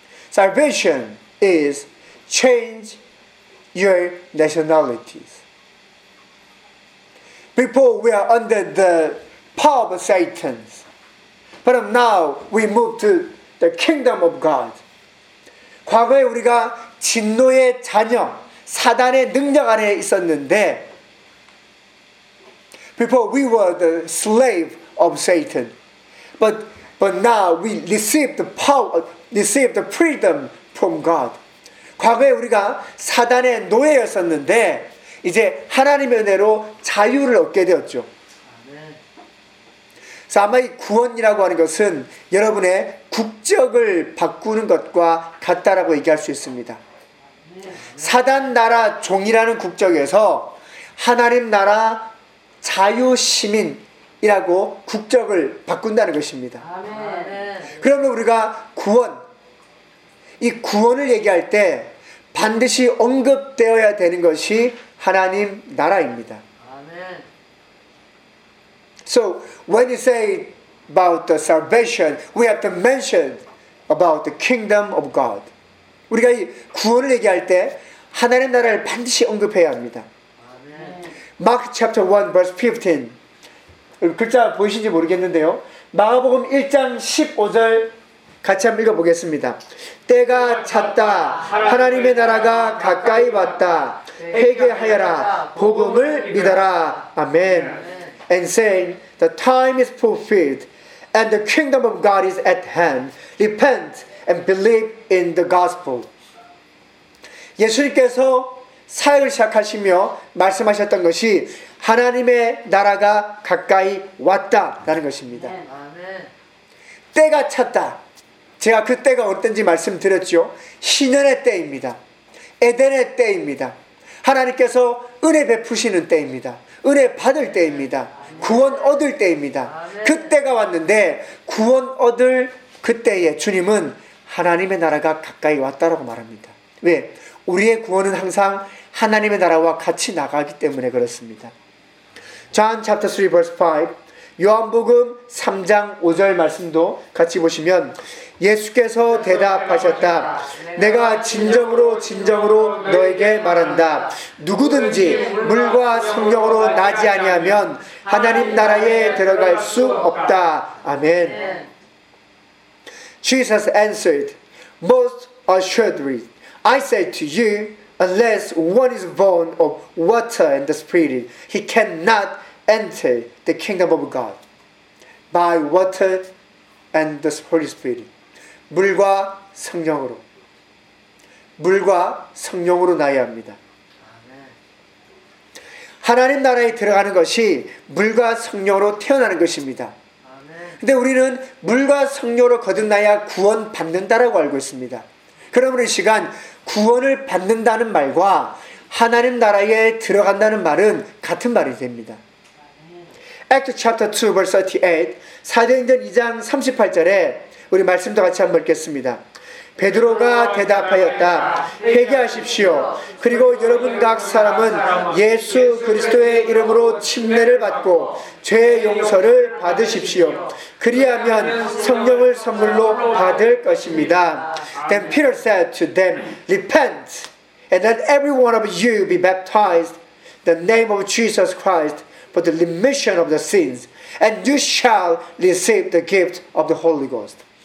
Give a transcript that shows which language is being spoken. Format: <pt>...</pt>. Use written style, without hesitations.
<en>Salvation is change your nationalities. Before we are under the power of Satan. But now we move to the kingdom of God.</en> <ko>과거에 우리가 진노의 자녀, 사단의 능력 안에 있었는데</ko> <en>before we were the slave of Satan. But now we receive the power, receive the freedom from God.</en> <ko>과거에 우리가 사단의 노예였었는데 이제 하나님의 은혜로 자유를 얻게 되었죠. 그래서 아마 이 구원이라고 하는 것은 여러분의 국적을 바꾸는 것과 같다라고 얘기할 수 있습니다. 사단 나라 종이라는 국적에서 하나님 나라 자유 시민 이라고 국적을 바꾼다는 것입니다. 아멘. 그러면 우리가 구원 이 구원을 얘기할 때 반드시 언급되어야 되는 것이 하나님 나라입니다. 아멘.</ko> <en>So when you say about the salvation we have to mention about the kingdom of God.</en> <ko>우리가 이 구원을 얘기할 때 하나님 나라를 반드시 언급해야 합니다. 아멘.</ko> <en>Mark chapter 1 verse 15</en> <ko>글자 보이신지 모르겠는데요. 마가복음 1장 15절 같이 한번 읽어보겠습니다. 때가 찼다. 하나님의 나라가 가까이 왔다. 회개하여라. 복음을 믿어라. 아멘.</ko> <en>And saying, the time is fulfilled and the kingdom of God is at hand. Repent and believe in the gospel.</en> <ko>예수님께서 사역을 시작하시며 말씀하셨던 것이 하나님의 나라가 가까이 왔다라는 것입니다. 때가 찼다. 제가 그 때가 어떤지 말씀드렸죠. 신년의 때입니다. 에덴의 때입니다. 하나님께서 은혜 베푸시는 때입니다. 은혜 받을 때입니다. 구원 얻을 때입니다. 그 때가 왔는데 구원 얻을 그때에 주님은 하나님의 나라가 가까이 왔다라고 말합니다. 왜? 우리의 구원은 항상 하나님의 나라와 같이 나가기 때문에 그렇습니다.</ko> <en>John chapter 3 verse 5</en> <ko>요한복음 3장 5절 말씀도 같이 보시면 예수께서 대답하셨다. 내가 진정으로 진정으로 너에게 말한다. 누구든지 물과 성령으로 나지 아니하면 하나님 나라에 들어갈 수 없다. 아멘.</ko> <en>Jesus answered, Most assuredly, I say to you, unless one is born of water and the Spirit, he cannot enter the kingdom of God by water and the Holy Spirit.</en> <ko>물과 성령으로. 물과 성령으로 나야 합니다. 하나님 나라에 들어가는 것이 물과 성령으로 태어나는 것입니다. 근데 우리는 물과 성령으로 거듭나야 구원 받는다라고 알고 있습니다. 그러므로 이 시간 구원을 받는다는 말과 하나님 나라에 들어간다는 말은 같은 말이 됩니다.</ko> <en>Acts chapter 2 verse 38</en> <ko>사도행전 2장 38절에 우리 말씀도 같이 한번 읽겠습니다. 베드로가 대답하였다. 회개하십시오. 그리고 여러분 각 사람은 예수 그리스도의 이름으로 침례를 받고 죄 용서를 받으십시오. 그리하면 성령을 선물로 받을 것입니다.</ko> <en>Then Peter said to them, Repent, and let every one of you be baptized in the name of Jesus Christ for the remission of the sins, and you shall receive the gift of the Holy Ghost.</en>